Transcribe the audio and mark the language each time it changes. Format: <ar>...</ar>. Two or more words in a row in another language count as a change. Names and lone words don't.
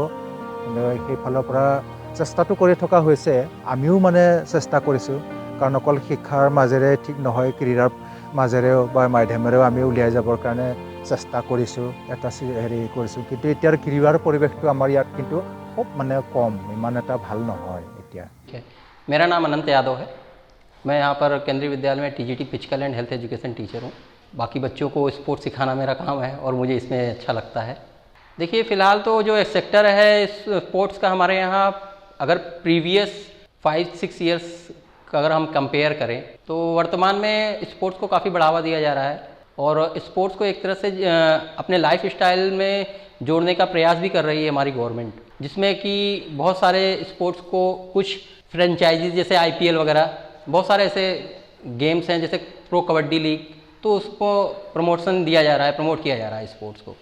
<as>কিন্তু সেইফালৰ পৰা চেষ্টাটো কৰি থকা হৈছে, আমিও মানে চেষ্টা কৰিছোঁ, কাৰণ অকল শিক্ষাৰ মাজেৰে ঠিক নহয়, ক্ৰীড়াৰ মাজেৰেও বা মাধ্যমেৰেও আমি উলিয়াই যাবৰ কাৰণে চেষ্টা কৰিছোঁ, এটা কৰিছোঁ। কিন্তু এতিয়াৰ ক্ৰীড়াৰ পৰিৱেশটো আমাৰ ইয়াত কিন্তু খুব মানে কম, ইমান এটা ভাল নহয় এতিয়া।</as> <hi>मेरा नाम अनंत यादव है मैं यहाँ पर केंद्रीय विद्यालय में</hi> <en>TGT physical and health education teacher</en> <hi>हूँ। बाकी बच्चों को स्पोर्ट्स सिखाना मेरा काम है और मुझे इसमें अच्छा लगता है। देखिए फ़िलहाल तो जो सेक्टर है स्पोर्ट्स का हमारे यहाँ, अगर</hi> <en>previous 5-6 years</en> <hi>का अगर हम कंपेयर करें तो वर्तमान में स्पोर्ट्स को काफ़ी बढ़ावा दिया जा रहा है और स्पोर्ट्स को एक तरह से अपने</hi> <en>life style</en> <hi>में जोड़ने का प्रयास भी कर रही है हमारी गवर्नमेंट, जिसमें कि बहुत सारे स्पोर्ट्स को कुछ फ्रेंचाइजीज जैसे IPL वगैरह बहुत सारे ऐसे गेम्स हैं जैसे प्रो कबड्डी लीग, तो उसको प्रमोशन दिया जा रहा है, प्रमोट किया जा रहा है स्पोर्ट्स को।</hi>